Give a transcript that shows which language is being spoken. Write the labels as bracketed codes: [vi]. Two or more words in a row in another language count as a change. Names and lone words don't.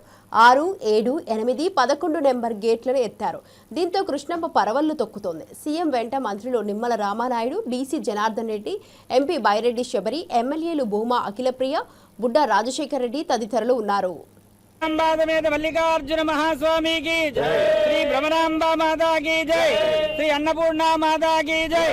[te] 6, 7, 8, 11 నెంబర్ గేట్లను ఎత్తారు. దీంతో కృష్ణమ్మ పరవళ్లు తొక్కుతోంది. సీఎం వెంట మంత్రులు నిమ్మల రామానాయుడు, డీసీ జనార్దన్ రెడ్డి, ఎంపీ బైరెడ్డి శబరి, ఎమ్మెల్యేలు భూమా అఖిలప్రియ, బుడ్డా రాజశేఖర్ రెడ్డి తదితరులు ఉన్నారు. [hi] మల్లికార్జున మహాస్వామి की जय, श्री भ्रमरांबा माता की जय, श्री अन्नपूर्णा माता की जय.